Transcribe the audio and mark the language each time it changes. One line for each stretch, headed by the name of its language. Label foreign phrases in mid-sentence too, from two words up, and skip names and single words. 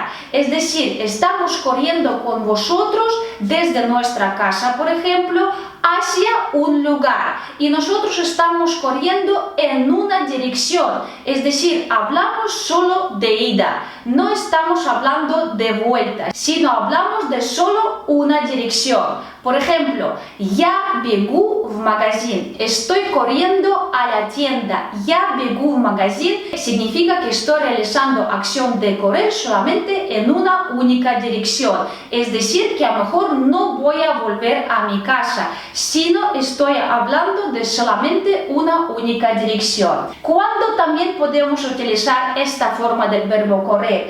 Spanish: Es decir, estamos corriendo con vosotros desde nuestra casa, por ejemplo, hacia un lugar y nosotros estamos corriendo en una dirección, es decir, hablamos solo de ida, no estamos hablando de vuelta, sino hablamos de solo una dirección. Por ejemplo,
Russian: я бегу в магазин,
Spanish: estoy corriendo a la tienda.
Russian: Я бегу в магазин
Spanish: significa que estoy realizando acción de correr solamente en una única dirección, es decir, que a lo mejor no voy a volver a mi casa, sino estoy hablando de solamente una única dirección. ¿Cuándo también podemos utilizar esta forma del verbo correr?